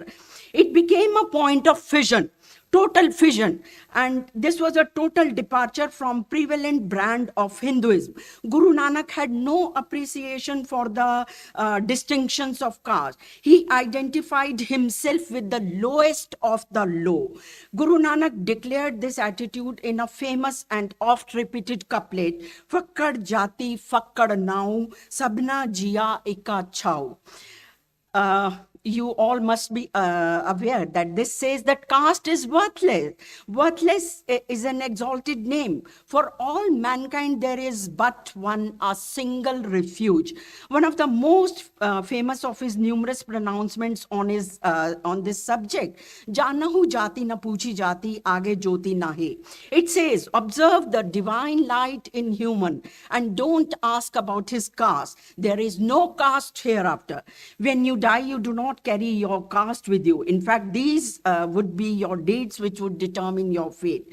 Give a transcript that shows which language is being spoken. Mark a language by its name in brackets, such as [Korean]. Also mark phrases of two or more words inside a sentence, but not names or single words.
[English] It became a point of fission, total fission, and this was a total departure from prevalent brand of Hinduism. Guru Nanak had no appreciation for the distinctions of caste. He identified himself with the lowest of the low. Guru Nanak declared this attitude in a famous and oft repeated couplet, [Punjabi] ਫਕੜ ਜਾਤੀ ਫਕੜ ਨਾਉ, ਸਭਨਾ ਜੀਆ ਇਕਾ ਛਾਉ. [English] you all must be aware that this says that caste is worthless. Worthless is an exalted name. For all mankind, there is but one, a single refuge. One of the most famous of his numerous pronouncements on this subject, [Punjabi] ਜਾਣਹੁ ਜਾਤਿ ਨ ਪੁਛੀ ਜਾਤੀ, ਆਗੈ ਜੋਤਿ ਨਾਹੀ. [English] It says, observe the divine light in human and don't ask about his caste. There is no caste hereafter. When you die, you do not carry your caste with you. In fact, these would be your deeds which would determine your fate.